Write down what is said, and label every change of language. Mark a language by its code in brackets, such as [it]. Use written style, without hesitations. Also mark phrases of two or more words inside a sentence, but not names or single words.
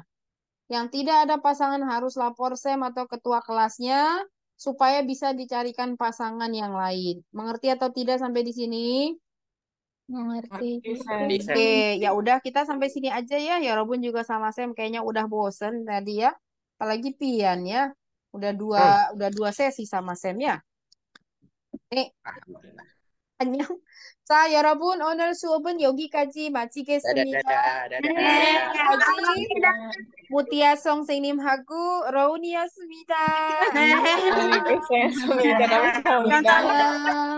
[id] Yang tidak ada pasangan harus lapor SEM atau ketua kelasnya supaya bisa dicarikan pasangan yang lain. Mengerti atau tidak sampai di sini? Mengerti. Ngerti, Sep. Di Sep. Oke, ya udah kita sampai sini aja ya. Ya Robun juga sama SEM kayaknya udah bosen tadi ya. Apalagi Pian ya. Udah dua sesi sama SEM ya. [ko] 네, Alhamdulillah. 안녕. 자, 여러분, 오늘 수업은 여기까지 [id] Dadah, [ko] 마치겠습니다. [id] dadah, dadah, [ko] 지금까지 [id] dadah. [ko] 무티아 선생님하고 로운이었습니다. [id] Waalaikumsalam. Sama-sama.